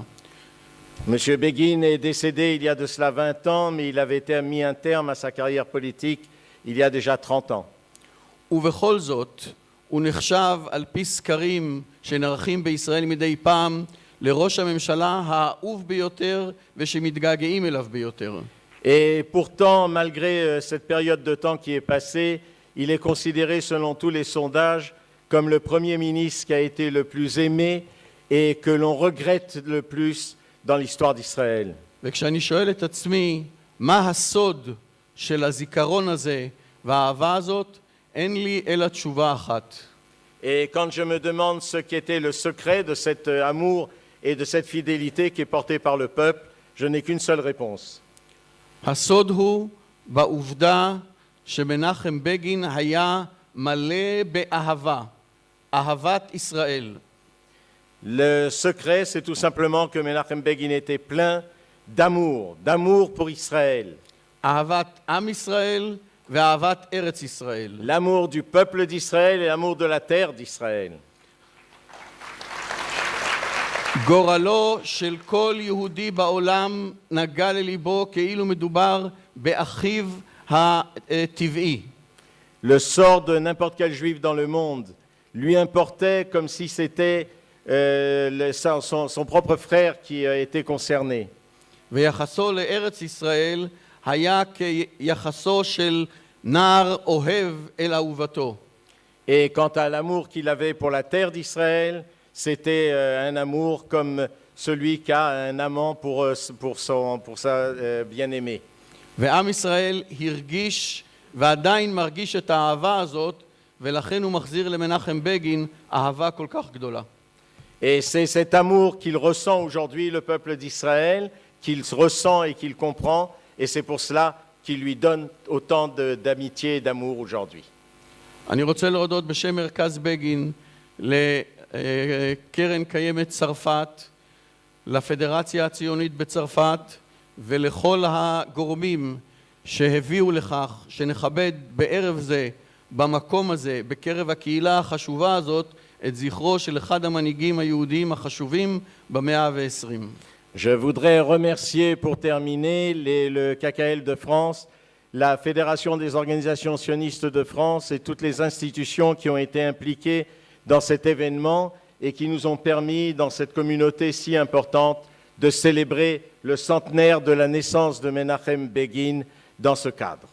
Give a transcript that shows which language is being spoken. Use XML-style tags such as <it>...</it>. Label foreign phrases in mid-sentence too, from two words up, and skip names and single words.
<fr>Monsieur Begin est décédé il y a de cela 20 ans, mais il avait été mis un terme à sa carrière politique il y a déjà 30 ans.</fr> <he>ובכל זאת, הוא נחשב על פי סקרים שנערכים בישראל מדי פעם לראש הממשלה האהוב ביותר ושמתגעגעים אליו ביותר.</he> <fr>Et pourtant, malgré cette période de temps qui est passée, il est considéré selon tous les sondages comme le Premier ministre qui a été le plus aimé et que l'on regrette le plus dans l'histoire d'Israël.</fr> <he>וכשאני שואל את עצמי מה הסוד של הזיכרון הזה והאהבה הזאת, אין לי אלא תשובה אחת.</he> <fr>Et quand je me demande ce qu'était le secret de cet amour et de cette fidélité qui est portée par le peuple, je n'ai qu'une seule réponse.</fr> <he>הסוד הוא בעובדה שמנחם בגין היה מלא באהבה, אהבת ישראל.</he> <fr>Le secret, c'est tout simplement que Menachem Begin était plein d'amour pour Israël.</fr> <he>אהבת עם ישראל ואהבת ארץ ישראל.</he> <fr>L'amour du peuple d'Israël et l'amour de la terre d'Israël.</fr> <he>גורלו של כל יהודי בעולם נגע לליבו כאילו מדובר באחיו הטבעי.</he> <fr>Le sort de n'importe quel juif dans le monde lui importait comme si c'était son propre frère qui était concerné.</fr> <he>ויחסו לארץ ישראל היה כיחסו של נער אוהב אל אהובתו.</he> <fr>Et quant à l'amour qu'il avait pour la terre d'Israël, c'était un amour comme celui qu'a un amant pour sa bien-aimée.</fr> <he>ועם ישראל הרגיש ועדיין מרגיש את האהבה הזאת, ולכן הוא מחזיר למנחם בגין אהבה כל כך גדולה.</he> <fr>Et c'est cet amour qu'il ressent aujourd'hui, le peuple d'Israël, qu'il ressent et qu'il comprend, et c'est pour cela qu'il lui donne autant d'amitié et d'amour aujourd'hui.</fr> <he>אני רוצה להודות בשם מרכז בגין לקרן קיימת צרפת, לפדרציה הציונית בצרפת ולכל הגורמים שהביאו לכך שנכבד בערב זה, במקום הזה, בקרב הקהילה החשובה הזאת, את זכרו של אחד המנהיגים היהודיים החשובים במאה ה-20.</he> <fr>Je voudrais remercier pour terminer le KKL de France la Fédération des organisations sionistes de France et toutes les institutions qui ont été impliquées dans cet événement et qui nous ont permis, dans cette communauté si importante, de célébrer le centenaire de la naissance de Menachem Begin dans ce cadre.</fr>